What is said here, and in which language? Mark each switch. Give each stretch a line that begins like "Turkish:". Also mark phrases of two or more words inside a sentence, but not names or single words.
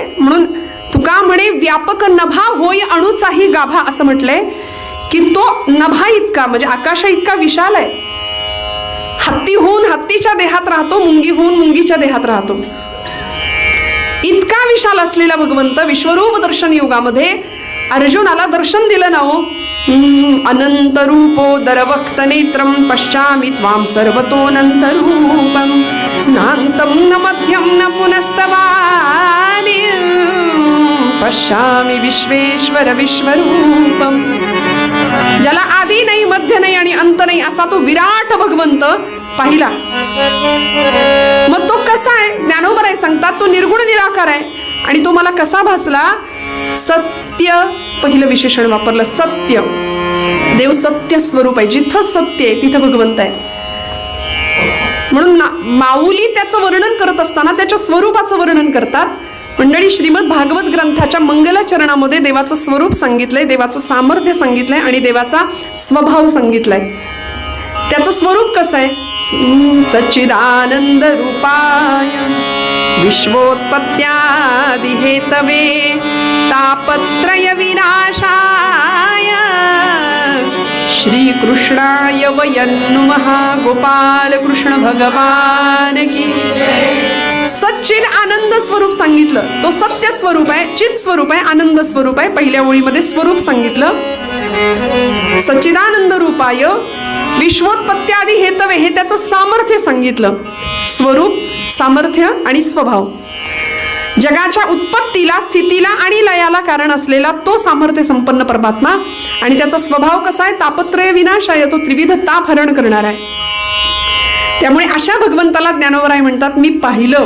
Marathi: म्हणून तुका म्हणे व्यापक नभा होय अणुचाही गाभा, असं म्हटलंय की तो नभा इतका म्हणजे आकाशा इतका विशाल आहे. हत्ती होऊन हत्तीच्या देहात राहतो, मुंगी होऊन मुंगीच्या देहात राहतो. इतका विशाल असलेला भगवंत विश्वरूप दर्शन युगामध्ये अर्जुनाला दर्शन दिलं ना हो.
Sanskrit: अनंत रूपो दरवक्त नेत्रम पश्चामि त्वां सर्वतोऽनंत रूपम नान्तं न मध्यं न पुनस्तवानि पश्यामि विश्वेश्वर विश्वरूपम.
Marathi: ज्याला आदी नाही, मध्य नाही आणि अंत नाही असा तो विराट भगवंत पाहिला. मग तो कसा आहे, ज्ञानोबराय सांगतात तो निर्गुण निराकार आहे. आणि तो मला कसा भासला, सत्य पहिलं विशेषण वापरलं, सत्य. देव सत्य स्वरूप आहे, जिथं सत्य आहे तिथं भगवंत आहे. म्हणून माऊली त्याचं वर्णन करत असताना त्याच्या स्वरूपाचं वर्णन करतात. मंडळी, श्रीमद भागवत ग्रंथाच्या मंगलाचरणामध्ये देवाचं स्वरूप सांगितलंय, देवाचं सामर्थ्य सांगितलंय आणि देवाचा स्वभाव सांगितलाय. त्याचं स्वरूप कसं आहे,
Sanskrit: सच्चिदानंद रूपाय विश्वोत्पत्त्यादि हेतवे तापत्रय विनाशाय श्रीकृष्णाय वयं नमः.
Hindi: गोपाल कृष्ण भगवान की.
Marathi: सच्चिद आनंद स्वरूप सांगितलं, तो सत्य स्वरूप आहे, चित स्वरूप आहे, आनंद स्वरूप आहे. पहिल्या ओळीमध्ये स्वरूप सांगितलं,
Sanskrit: सच्चिदानंद रूपाय विश्वोत्पत्त्यादि हेतवे,
Marathi: हे त्याचं सामर्थ्य सांगितलं. स्वरूप, सामर्थ्य आणि स्वभाव. जगाच्या उत्पत्तीला, स्थितीला आणि लयाला कारण असलेला तो सामर्थ्य संपन्न परमात्मा. आणि त्याचा स्वभाव कसा आहे,
Sanskrit: तापत्रय विनाशाय,
Marathi: तो त्रिविध ताप हरण करणार आहे. त्यामुळे अशा भगवंताला ज्ञानोबराय म्हणतात मी पाहिलं.